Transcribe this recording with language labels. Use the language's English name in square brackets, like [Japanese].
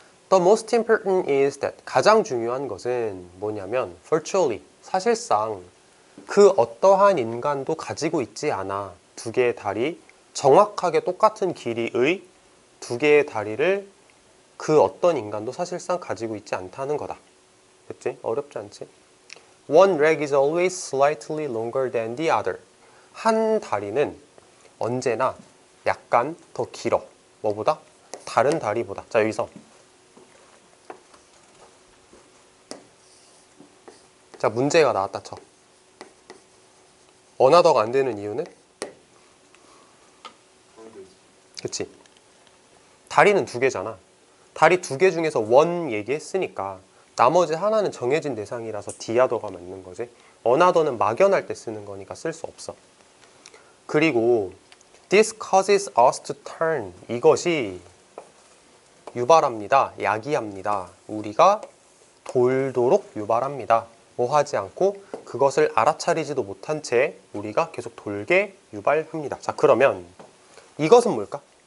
[English] The most important is that [Korean] 가장 중요한 것은 뭐냐면 virtually, 사실상 그 어떠한 인간도 가지고 있지 않아. 두 개의 다리, 정확하게 똑같은 길이의 두 개의 다리를 그 어떤 인간도 사실상 가지고 있지 않다는 거다. 됐지? 어렵지 않지? [English] One leg is always slightly longer than the other. [Korean] 한 다리는 언제나 약간 더 길어. 뭐보다? 다른 다리보다. 자, 여기서 자, 문제가 나왔다 쳐. 어나더가 안 되는 이유는? 그치? 다리는 두 개잖아. 다리 두 개 중에서 원 얘기했으니까 나머지 하나는 정해진 대상이라서 디아더가 맞는 거지. 어나더는 막연할 때 쓰는 거니까 쓸 수 없어. 그리고 [English] This causes us to turn. [Korean] 이것이 유발합니다. 야기합니다. 우리가 돌도록 유발합니다. 뭐 하지 않고 그것을 알아차리지도 못한 채 우리가 계속 돌게 유발합니다. 자, 그러면 이것은 뭘까?